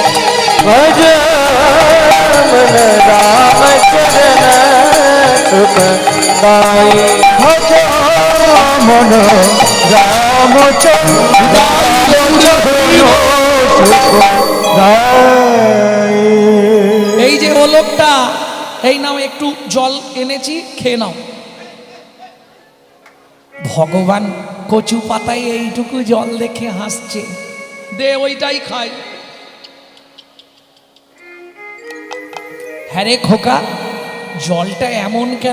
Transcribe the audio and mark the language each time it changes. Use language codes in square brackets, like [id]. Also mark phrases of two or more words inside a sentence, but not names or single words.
[hi] भजमन रामचरण सुख गाय, भजमन रामचरण सुख गाय। [bn] এই যে ও লোকটা, এই নাও একটু জল এনেছি, খেয়ে নাও। ভগবান কচু পাতায় এইটুকু জল দেখে হাসছে, দে ওইটাই খাই। হ্যাঁ রে খোকা, জলটা এমন কেন?